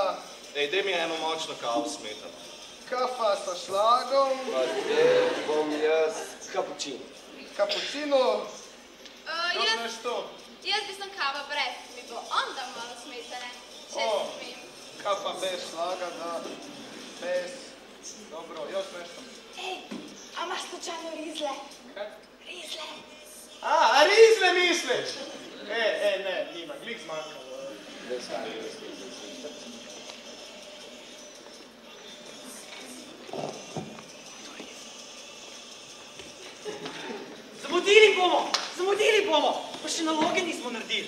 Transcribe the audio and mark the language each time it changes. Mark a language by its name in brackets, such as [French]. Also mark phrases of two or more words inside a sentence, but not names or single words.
[Slovenian] Ej, dej mi eno močno kavo smetano. [Croatian] Kafa sa šlagom. [Slovenian] Pa dej, bom jaz Kapučino. Kapučino? Dozneš to? Jaz bi sem kava brez, mi bo onda malo smetane, če smem. Kaj pa [Croatian] bez slaga, da, bez, dobro, još nešto. Ej, a imaš slučajno rizle? [Slovenian] Kaj? Rizle. A rizle misliš? Ne, nima, glik zmanjkalo. Ne stari, Zamudili bomo, pa še naloge nismo naredili.